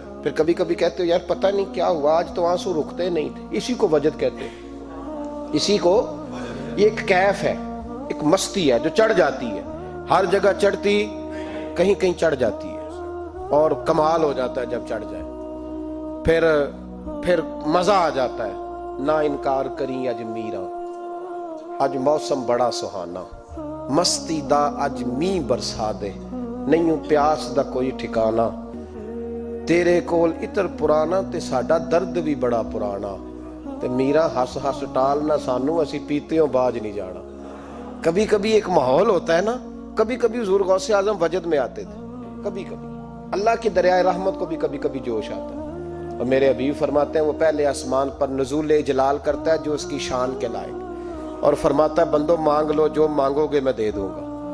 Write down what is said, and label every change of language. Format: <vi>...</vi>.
<ur>پھر کبھی کبھی کہتے ہو یار پتہ نہیں کیا ہوا, آج تو آنسو رکتے نہیں تھے. اسی کو وجد کہتے ہیں. اسی کو, یہ ایک کیف ہے, ایک مستی ہے جو چڑھ جاتی ہے, ہر جگہ چڑھتی, کہیں کہیں چڑھ جاتی ہے, اور کمال ہو جاتا ہے جب چڑھ جائے. پھر مزہ آ جاتا ہے.</ur> <pa>نہ انکار کریں اج میرا, اج موسم بڑا سہانا, مستی دا اج می برسا دے, نہیں پیاس دا کوئی ٹھکانا, تیرے کول اتر پرانا تے ساڈا درد بھی بڑا پرانا, تے میرا ہس ہس ٹال نہ سانو, اسی پیتےوں باج نہیں جانا.</pa> <ur>کبھی کبھی ایک ماحول ہوتا ہے نا, کبھی کبھی حضور غوث اعظم وجد میں آتے تھے, کبھی کبھی اللہ کی دریائے رحمت کو بھی کبھی کبھی جوش آتا ہے. اور میرے حبیب فرماتے ہیں وہ پہلے آسمان پر نزول جلال کرتا ہے جو اس کی شان کے لائق, اور فرماتا ہے بندوں مانگ لو جو مانگو گے میں دے دوں گا.</ur>